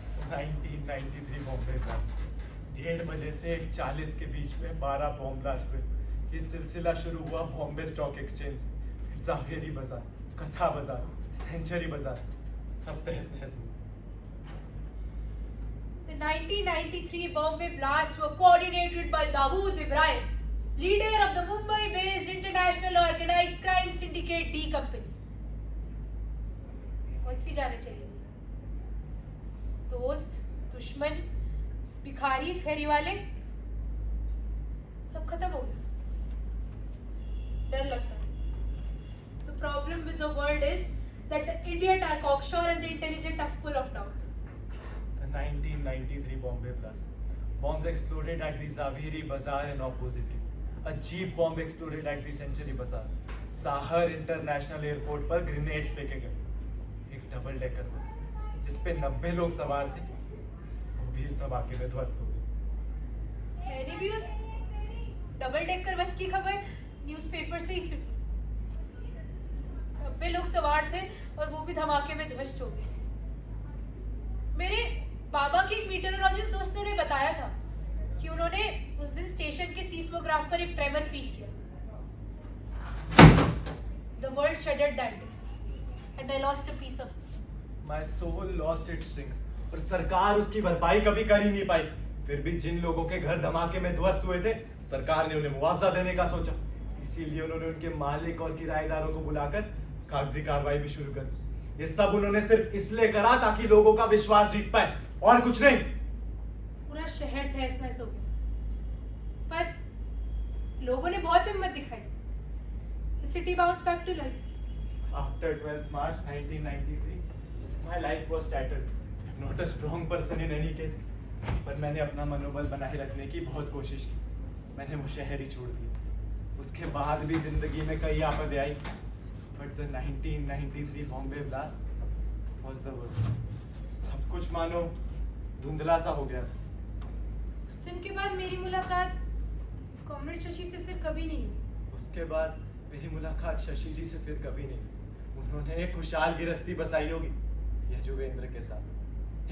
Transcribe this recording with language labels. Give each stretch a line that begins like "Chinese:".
Hindi: 1993 Bombay blast. 1:30 बजे से 1:40 के बीच में 12 बॉम्ब ब्लास्ट हुए। ये सिलसिला शुरू हुआ बॉम्बे स्टॉक एक्सचेंज, जावेरी बाजार, कथा बाजार, सेंचुरी बाजार, सब तहस नहस हुए।
English: The 1993 Bombay blasts were coordinated by Dawood Ibrahim, leader of the Mumbai-based international organized crime syndicate D Company.
Hindi: कौन सी जाने चाहिए? दोस्त, दुश्मन, भिखारी, फेरी वाले, सब खत्म हो गया। डर लगता है।
English: The problem with the world is that the idiot are cocksure and the intelligent are full of doubt. The 1993 Bombay blast. Bombs exploded at the Zaveri Bazaar and opposite it. A jeep bomb exploded at the Century Bazaar.
Hindi: Sahar International Airport पर grenades फेंके गए। एक double decker bus जिस पे 90 लोग सवार थे वो भी इस धमाके में ध्वस्त हो गई। मैंने भी उस डबल डेकर बस की खबर न्यूज़पेपर से ही सुनी। 90 लोग सवार थे और वो भी धमाके में ध्वस्त हो गए। मेरे बाबा के एक मीटरोलॉजिस्ट दोस्तों ने बताया था कि उन्होंने उस दिन स्टेशन के सीस्मोग्राफ पर एक ट्रेमर फील किया।
English: The world shuddered that day, and I lost a piece of it. My soul lost its strings.
Hindi: और सरकार उसकी भरपाई कभी कर ही नहीं पाई। फिर भी जिन लोगों के घर धमाके में ध्वस्त हुए थे सरकार ने उन्हें मुआवजा देने का सोचा। इसीलिए उन्होंने उनके मालिक और किराएदारों को बुलाकर कागजी कार्रवाई भी शुरू कर दी। ये सब उन्होंने सिर्फ इसलिए करा ताकि लोगों का विश्वास जीत पाए और कुछ नहीं। पूरा शहर तहस नहस हो गया पर लोगों ने बहुत हिम्मत दिखाई।
English: The city bounced back to life. After 12th March 1993, my life was shattered. I'm not a strong person in any case.
Hindi: पर मैंने अपना मनोबल बनाए रखने की बहुत कोशिश की। मैंने वो शहर ही छोड़ दिया। उसके बाद भी जिंदगी में कई आफतें आई।
English: But the 1993 Bombay blast was the worst.
Hindi: सब कुछ मानो धुंधला सा हो गया। उस दिन के बाद मेरी मुलाकात कॉमरेड शशि से फिर कभी नहीं हुई। उसके बाद मेरी मुलाकात शशि जी से फिर कभी नहीं। उन्होंने एक खुशहाल गिरस्ती बसाई होगी यजुवेंद्र के साथ।